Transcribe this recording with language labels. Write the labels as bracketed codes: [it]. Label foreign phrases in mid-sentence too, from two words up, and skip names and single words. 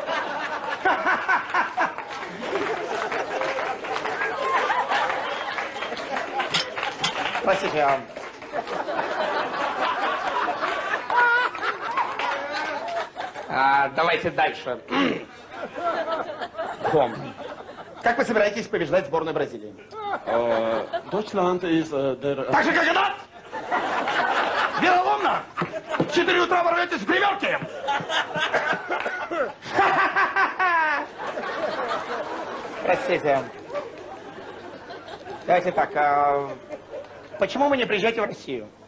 [ru] Простите, давайте дальше. Как вы собираетесь побеждать сборную Бразилии? [de] Deutschland is der... [ru] Так же, как и нас! Вероломно! В 4 утра ворветесь в гримерки! Простите. Давайте так, почему вы не приезжаете в Россию?